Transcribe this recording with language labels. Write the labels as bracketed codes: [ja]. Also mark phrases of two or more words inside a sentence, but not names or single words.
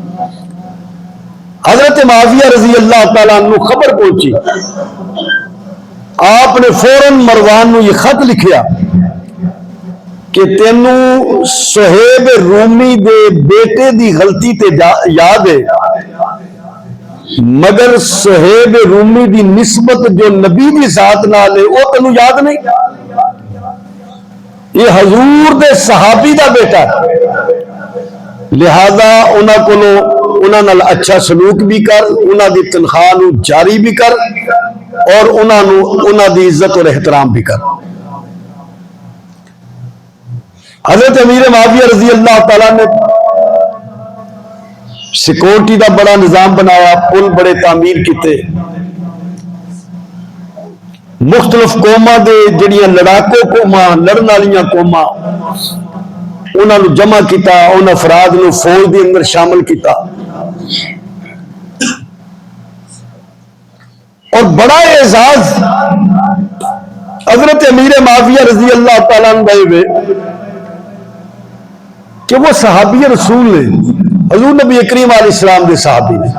[pa] حضرت معاویہ [ar] رضی اللہ تعالیٰ عنہ [pa] خبر پہنچی، آپ نے فوراً مروان نو یہ خط لکھیا کہ تینوں صہیب رومی دے بیٹے دی غلطی تے یاد ہے، مگر صہیب رومی دی نسبت جو نبی دی ذات نال ہے وہ تینوں یاد نہیں. یہ حضور دے صحابی دا بیٹا ہے، لہذا انہاں نال اچھا سلوک بھی کر، انہاں دی تنخواہ نو جاری بھی کر اور انہاں دی عزت اور احترام بھی کر. حضرت امیر معاویہ [ar] رضی اللہ تعالیٰ [pa] نے سیکورٹی دا بڑا نظام بنایا، پل بڑے تعمیر کیتے، مختلف قوماں دے جڑیاں لڑاکو قوماں لڑن والیاں قوماں انہاں نو جمع کیتا، ان افراد نو فوج دے اندر شامل کیتا اور بڑا اعزاز حضرت امیر معاویہ [ar] رضی اللہ تعالیٰ عنہ [pa] کہ وہ صحابی رسول نے، حضور نبی کریم [ar] علیہ السلام [pa] دے صحابی نے.